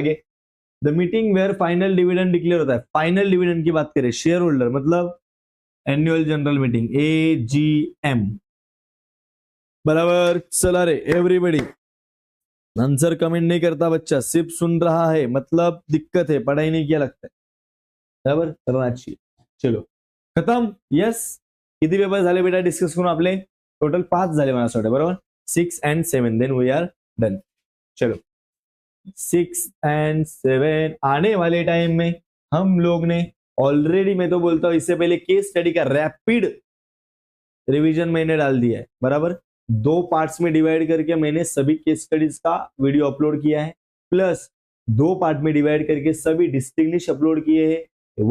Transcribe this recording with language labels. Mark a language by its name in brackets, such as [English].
[Hindi] आगे, the meeting where final dividend declare होता है। फाइनल डिविडेंड की बात करें, शेयर होल्डर मतलब एनुअल जनरल मीटिंग, AGM, बराबर। चला रे एवरीबडी, आंसर कमेंट नहीं करता बच्चा, सिर्फ सुन रहा है, मतलब दिक्कत है, पढ़ाई नहीं किया लगता है, बराबर करना चाहिए। चलो खत्म, यस। [Marathi] किती पेपर झाले बेटा डिस्कस करून आपले? टोटल 5 झाले मला असं वाटतं, बरोबर। [English] 6 and 7, then we are done. [Hindi] चलो 6 and 7 आने वाले टाइम में हम लोग ने ऑलरेडी, मैं तो बोलता हूं इससे पहले केस स्टडी का रैपिड रिवीजन मैंने डाल दिया है, बराबर। 2 पार्ट्स में डिवाइड करके मैंने सभी केस स्टडीज का वीडियो अपलोड किया है, प्लस 2 पार्ट में डिवाइड करके सभी डिस्टिंग्विश अपलोड किए हैं।